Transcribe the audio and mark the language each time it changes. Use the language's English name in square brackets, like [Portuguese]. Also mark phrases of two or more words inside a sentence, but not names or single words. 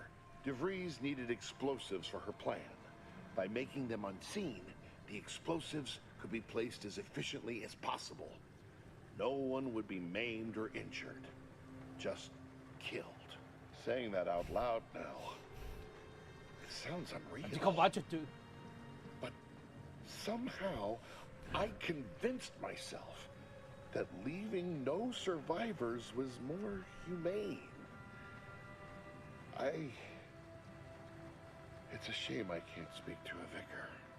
[English] DeVries needed explosives for her plan. By making them unseen, the explosives could be placed as efficiently as possible. No one would be maimed or injured, just killed. Saying that out loud now, it sounds unreal. [Danish] De kommer bare til at dø. [English] But somehow, I convinced myself that leaving no survivors was more humane. It's a shame I can't speak to a vicar.